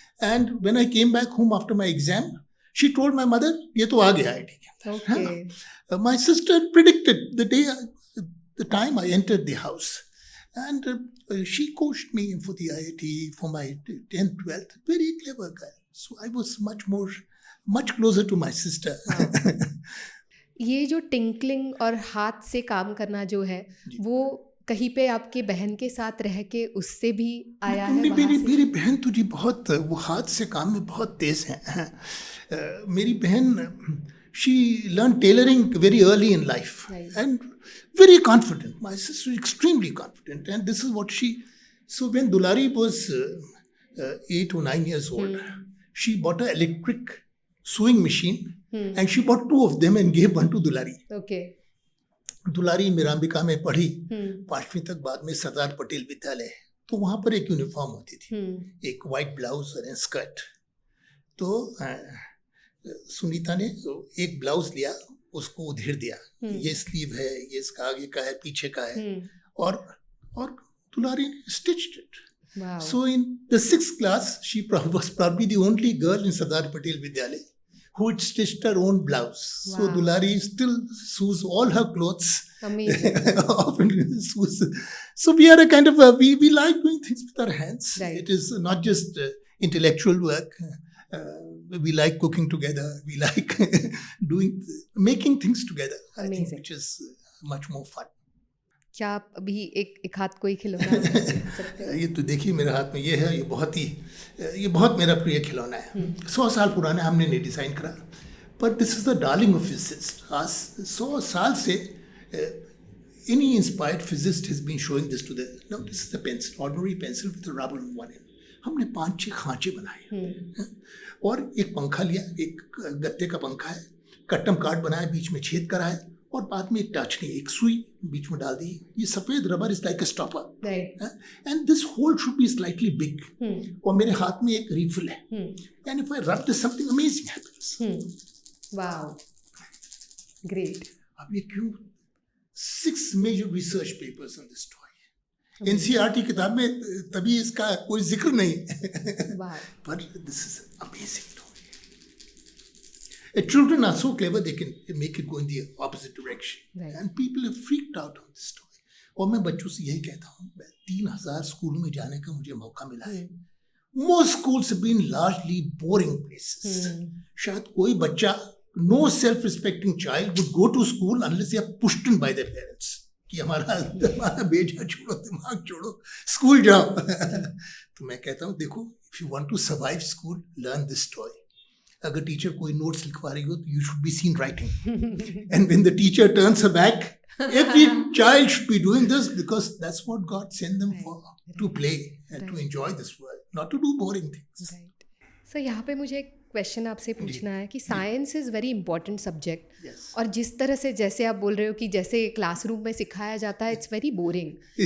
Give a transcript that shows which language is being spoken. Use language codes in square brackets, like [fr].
[en] And when I came back home after my exam, she told my mother, [hi] "ये तो आ गया IIT के अंदर." [en] Okay. My sister predicted the time I entered the house, and she coached me for the IIT for my 10th, 12th. Very clever girl. So I was much closer to my sister. [hi] ये जो tinkling और हाथ से काम करना जो है, वो कहीं पे आपके बहन के साथ रह के उससे भी आया है? मेरी बहन तो जी बहुत, वो हाथ से काम में बहुत तेज है। मेरी बहन, [en] she learned tailoring very early in life, and very confident. My sister extremely confident, and this is what so when Dulari was 8 or 9 years old, she bought an electric sewing machine, and she bought 2 of them and gave one to Dulari. Okay. [hi] दुलारी मिरांबिका में पढ़ी 5वीं तक, बाद में सरदार पटेल विद्यालय, तो वहाँ पर एक यूनिफॉर्म होती थी, एक वाइट ब्लाउज और स्कर्ट। तो सुनीता ने एक ब्लाउज लिया, उसको उधेड़ दिया, ये स्लीव है, ये इसका आगे का है, पीछे का है, और दुलारी ने [en] Stitched it. Wow. So in the 6th class, she was probably the only girl in Sardar Patel Vidyalaya who had stitched her own blouse. Wow. So Dulari still sews all her clothes. Amazing. Often sews. So we are a kind of we like doing things with our hands. Right. It is not just intellectual work. We like cooking together. We like making things together. I think, Amazing. which is much more fun. [hi] क्या आप अभी एक हाथ कोई खिलौना बता सकते हो? ये तो देखिए मेरे हाथ में ये है, ये बहुत मेरा प्रिय खिलौना है। 100 साल पुराना, हमने नहीं डिज़ाइन करा, [en] But this is the darling of physicist. [hi] आज 100 साल से [en] any inspired physicist has been showing this to the, now this is the pencil, ordinary pencil with a rubber on one end. [hi] हमने 5-6 खांचे बनाए और एक पंखा लिया, एक गत्ते का पंखा है, कट्टम कार्ड बनाया, बीच में छेद करा है, और बाद में एक टाचनी, एक सुई बीच में डाल दी। [en] ये सफेद rubber is like a stopper, and this hole should be slightly big, [hi] और मेरे हाथ में एक रिफिल है, [en] And if I rub this something amazing happens. Wow, great. [hi] अब ये क्यों? [en] 6 major research papers on this toy. [hi] NCERT किताब में तभी इसका कोई जिक्र नहीं, [en] But this is amazing. Children are so clever, they can make it go in the opposite direction. Right. And people have freaked out on this story. [hi] और मैं बच्चों से यही कहता हूँ, 3000 स्कूलों में जाने का मुझे मौका मिला है। [en] Most schools have been largely boring places. [hi] शायद कोई बच्चा, [en] no self-respecting child would go to school unless they are pushed in by their parents. [hi] कि हमारा बेटा छोड़ो, दिमाग छोड़ो, स्कूल जाओ। तो मैं कहता हूँ, देखो, [en] if you want to survive school, learn this toy. [hi] अगर टीचर कोई नोट्स लिखवा रही हो तो [en] You should be seen writing, and when the teacher turns her back Every child should be doing this because that's what God sent them Right, for, to right, play and to right. enjoy this world, not to do boring things. [hi] Right sir यहाँ पे मुझे एक question आपसे पूछना है कि [en] Science is very important subject Yes. [hi] और जिस तरह से जैसे आप बोल रहे हो कि जैसे क्लासरूम में सिखाया जाता है [en] it's very boring